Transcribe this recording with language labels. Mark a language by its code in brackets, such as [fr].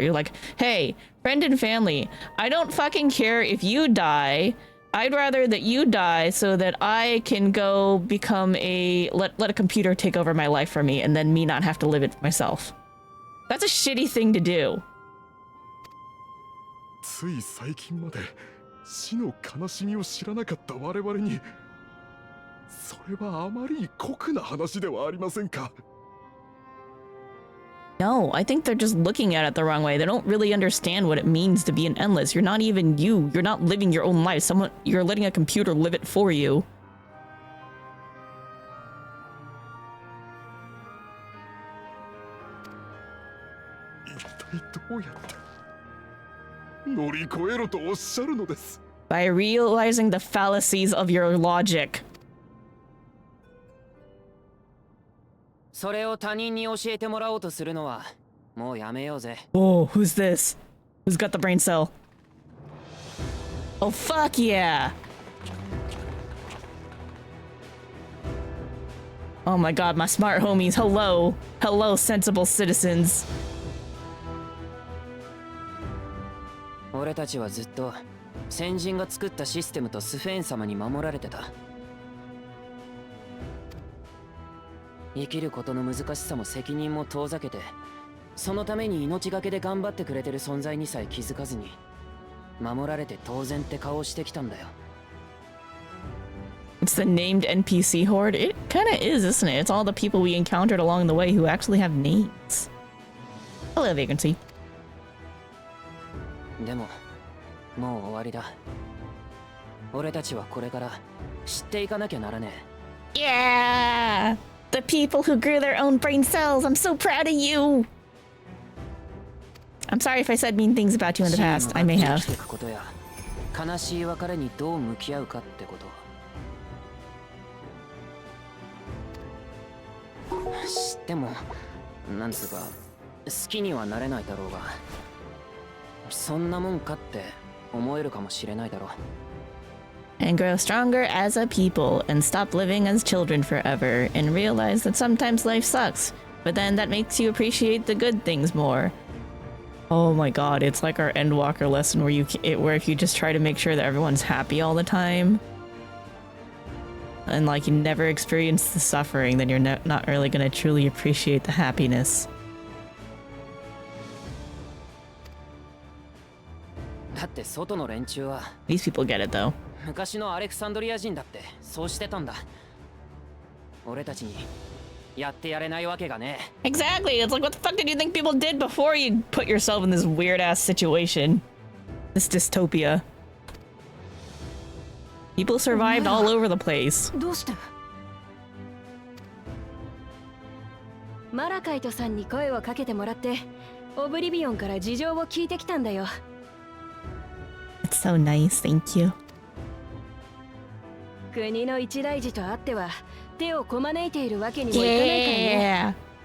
[en] You're like, hey, friend and family, I don't fucking care if you die. I'd rather that you die so that I can go become let a computer take over my life for me and then me not have to live it myself. That's a shitty thing to do. [ja] つい最近まで死の悲しみを知らなかった我々に、それはあまりに酷な話ではありませんか? [en] No, I think they're just looking at it the wrong way. They don't really understand what it means to be an endless. You're not even you. You're not living your own life. You're letting a computer live it for you. [ja] 一体どうやって乗り越えろとおっしゃるのです? [en] By realizing the fallacies of your logic. [ja] それを他人に教えてもらおうとするのはもうやめようぜ。 [en] Whoa, who's this? Who's got the brain cell? Oh, fuck yeah! Oh my god, my smart homies, hello! Hello, sensible citizens. [ja] 俺たちはずっと先人が作ったシステムとスフェーン様に守られてた。生きることの難しさも責任も遠ざけて、そのために命がけで頑張ってくれてる存在にさえ気づかずに、守られて当然って顔をしてきたんだよ。 [en] It's the named NPC horde? It kinda is, isn't it? It's all the people we encountered along the way who actually have names. Hello, vacancy. [ja] でも、もう終わりだ。俺たちはこれから知っていかなきゃならねえ。 [en] Yeah! The people who grew their own brain cells. I'm so proud of you. I'm sorry if I said mean things about you in the past. I may have. [ja] ことや悲しい別れにどう向き合うかってこと。知っても、なんつうか、好きにはなれないだろうが、そんなもんかって思えるかもしれないだろう。 [en] And grow stronger as a people and stop living as children forever and realize that sometimes life sucks, but then that makes you appreciate the good things more. Oh my god, it's like our Endwalker lesson where if you just try to make sure that everyone's happy all the time and like you never experience the suffering, then you're not really going to truly appreciate the happiness. [ja] だって外の連中は [en] These people get it though. [ja] 昔のアレクサンドリア人だってそうしてたんだ。俺たちにやってやれないわけがね。 [en] Exactly. It's like, what the fuck did you think people did before you put yourself in this weird ass situation? This dystopia. People survived all over the place. [ja] どうした？マラカイトさんに声をかけてもらってオブリビオンから事情を聞いてきたんだよ。 [en] It's so nice, thank you. [ja] 国の一大事とあっては手をこまねいているわけにもいかないからね。